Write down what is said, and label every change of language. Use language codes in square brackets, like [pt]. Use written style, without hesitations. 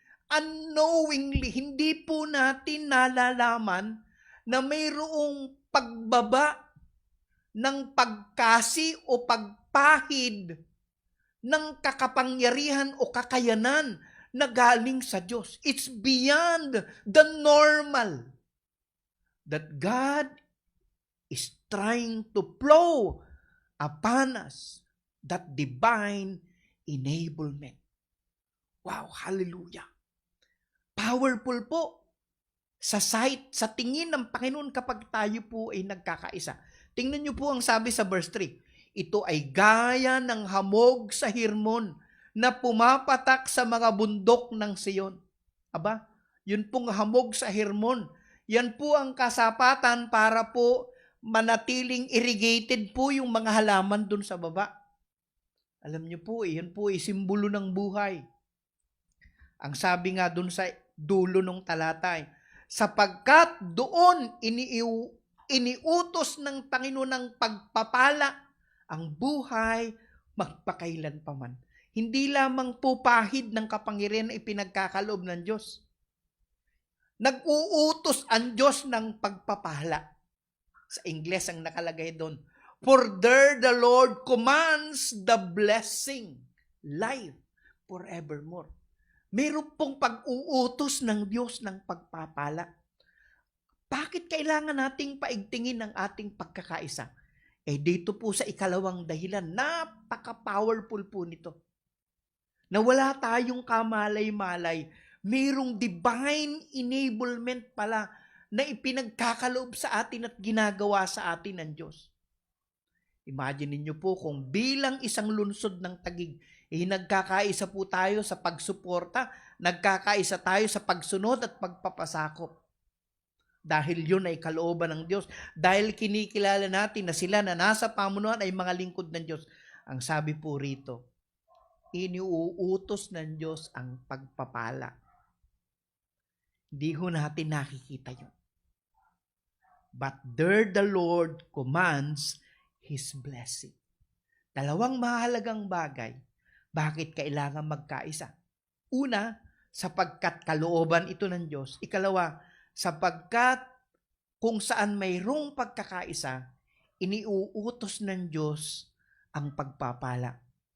[tl] Unknowingly, hindi po natin nalalaman na mayroong pagbaba ng pagkasi o pagpahid ng kakapangyarihan o kakayanan na galing sa Diyos. [en] It's beyond the normal that God is trying to flow upon us that divine enablement. Wow, hallelujah. [tl] Powerful po sa sight, sa tingin ng Panginoon kapag tayo po ay nagkakaisa. Tingnan niyo po ang sabi sa verse 3. Ito ay gaya ng hamog sa Hermon na pumapatak sa mga bundok ng Sion. Aba, yun pong hamog sa Hermon. Yan po ang kasapatan para po manatiling irrigated po yung mga halaman dun sa baba. Alam niyo po, yan po ay simbolo ng buhay. Ang sabi nga dun sa dulo ng talata, sapagkat doon iniutos ng Panginoon ng pagpapala ang buhay magpakailan pa man. Hindi lamang po pahid ng kapangyarihan na ipinagkakaloob ng Diyos. Nag-uutos ang Diyos ng pagpapala. Sa Ingles ang nakalagay doon. [en] For there the Lord commands the blessing, life, forevermore. [tl] Meron pong pag-uutos ng Diyos ng pagpapala. Bakit kailangan nating paigtingin ang ating pagkakaisa? Dito po sa ikalawang dahilan, napaka-powerful po nito. Na wala tayong kamalay-malay, mayroong divine enablement pala na ipinagkakaloob sa atin at ginagawa sa atin ng Diyos. Imagine niyo po kung bilang isang lungsod ng Taguig, nagkakaisa po tayo sa pagsuporta, nagkakaisa tayo sa pagsunod at pagpapasakop. Dahil yun ay kalooban ng Diyos. Dahil kinikilala natin na sila na nasa pamunuan ay mga lingkod ng Diyos. Ang sabi po rito, iniuutos ng Diyos ang pagpapala. Hindi ho natin nakikita yun. [en] But there the Lord commands His blessing. [tl] Dalawang mahalagang bagay. Bakit kailangan magkaisa? Una, sapagkat kalooban ito ng Diyos. Ikalawa, sapagkat kung saan mayroong pagkakaisa, iniuutos ng Diyos ang pagpapala.